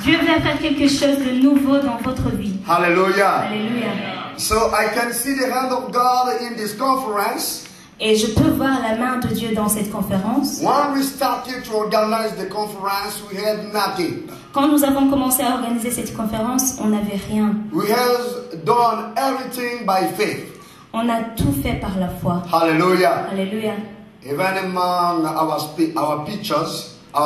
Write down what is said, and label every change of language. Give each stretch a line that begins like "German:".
French: à faire quelque chose de nouveau dans votre vie.
English: Hallelujah.
French: Alléluia.
English: So I can see the hand of God in this conference.
French: Et je peux voir la main de Dieu dans cette conférence.
English: When we started to organize the conference, we had nothing.
French: Quand nous avons commencé à organiser cette conférence, on n'avait rien.
English: We have done everything by faith.
French: On a tout fait par la foi.
English: Hallelujah.
French: Alléluia.
English: Even among our teachers,